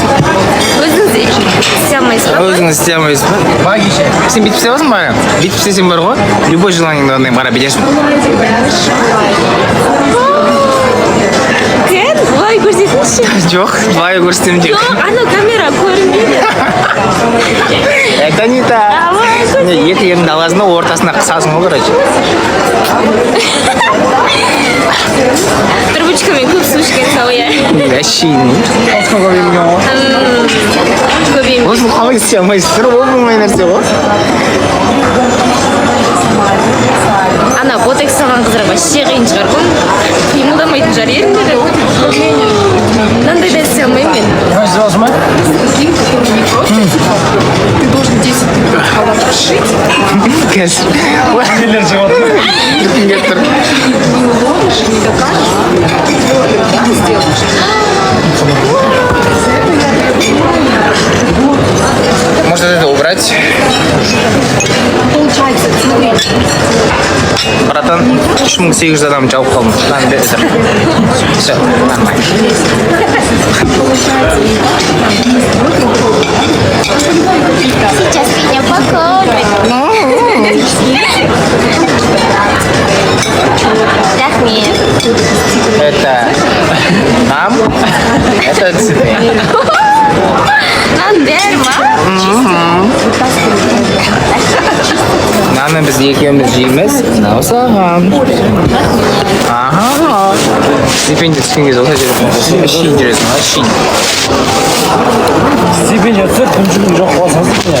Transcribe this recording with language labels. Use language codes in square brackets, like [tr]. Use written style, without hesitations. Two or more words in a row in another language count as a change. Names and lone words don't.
[kk] Өзіңіз істей алмайсыз ба? Өзіңіз істей алмайсыз ба? Магиша. Сен бүйтіп істеп аласың ба? Бүйтіп істесең бар ғой, любой желаниеңді андай қарап бересің. Кен, былай көрсетіңізші. Жоқ, былай көрсетемін деп. Жоқ, ана камера көрінбейді. [ru] Это не так. [kk] Екі ерінді аласың да ортасына қысасың ғой, короче. Трубочкамен көп су ішкен сау, иә. Әшейін. Қасқа көбеймеген ғой. Көбейім. Осыны қалай істей алмайсыздар, ол болмай нәрсе ғой. Ана ботекс салған қыздар вообще қиын шығар ғой. Қимылдамайтын шығар еріндері. Мынандай да істей алмаймын мен. [ru] Наш сделаешь ма? Ты должен 10 халат расшить. [kk] Қазір. Нелер жеп отыр. Күтім келіп тұр. [ru] Не уловишь, не докажешь. Так сделаешь. Может это убрать? Получается, смотри. [kk] Братан, 3800 адам жауып қалдым. Мынаны бер. [ru] Все, нормально. Сейчас меня покормят. [kk] Рахмет. [ru] Это нам, это тебе. [kk] Нан бер ма? Наны біз екеуміз жейміз, мынау саған. Аха. Стипендия түскен кезде осылай жүресің. Әшейін жүресің, әшейін. Стипендия түсіп, күншілік жоқ болсаңыз.